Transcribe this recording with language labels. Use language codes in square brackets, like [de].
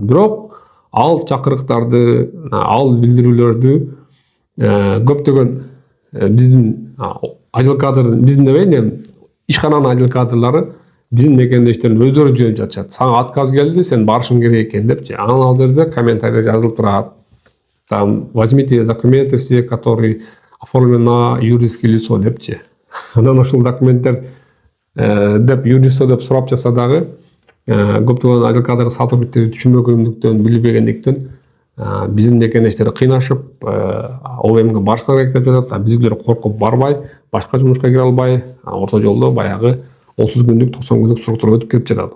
[ky] Бирок ал чакырыктарды, ал билдирүүлөрдү көптөгөн биздин ажыл кадрдын, биздин дебейин, ишкананын ажыл кадрлары биздин мекендештердин өздөрү жөнөтүп жатышат. Сага отказ келди, сен барышың керек экен депчи. Анан ал жерде комментарий жазылып турат. [ru] Там возьмите документы все, которые оформлены на юридическое лицо депчи. [ky] Анан ошол документтер деп юристо деп сурап жатса дагы көптөгөн ажыл кадр сотрудниктери түшүнбөгөндүктөн, билбегендиктен биздин мекендештер кыйнашып ОВМге барышка керек деп жатат. Биздикилер коркуп барбай, башка жумушка кире албай, орто жолдо баягы 30 күндүк, 90 күндүк сроктор өтүп кетип жатат.